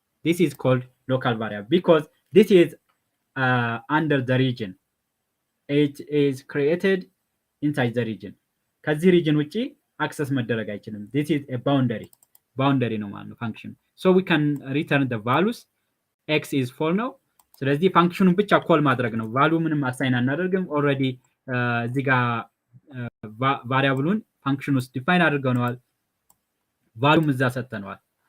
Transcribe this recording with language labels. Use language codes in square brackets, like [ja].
[en] This is called local variable because this is under the region. It is created inside the region. [am] ከዚህ region ውጪ access መደረግ አይችልም. [en] This is a boundary [am] ነው ማለት ነው [en] function. So we can return the values. [am] X is 4 ነው። ስለዚህ ፋንክሽኑን ብቻ ኮል ማድረግ ነው። ቫሉ ምንም አሳይን አናደርግም። ኦልሬዲ እዚህ ጋር ቫሪያብሉን ፋንክሽን ውስጥ ዲፋይን አድርገነዋል። ቫሉም እዛ ሰጥተነዋል።